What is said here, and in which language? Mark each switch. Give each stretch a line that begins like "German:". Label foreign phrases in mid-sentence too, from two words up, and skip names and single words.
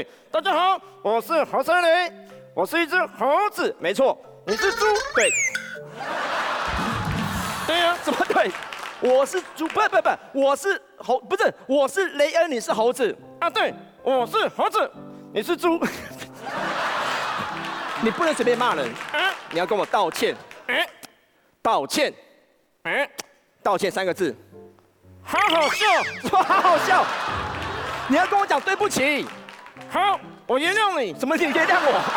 Chinese: 大家好，我是猴塞雷，我是一隻猴子，沒錯。你是豬，對。對呀，怎麼對？我是豬，不，我是猴，不是，我是雷恩，你是猴子啊？對，我是猴子，你是豬。你不能隨便罵人，你要跟我道歉，道歉3個字。好好笑，說好好笑。你要跟我講對不起。好，我原諒你。什麼？你原諒我啊？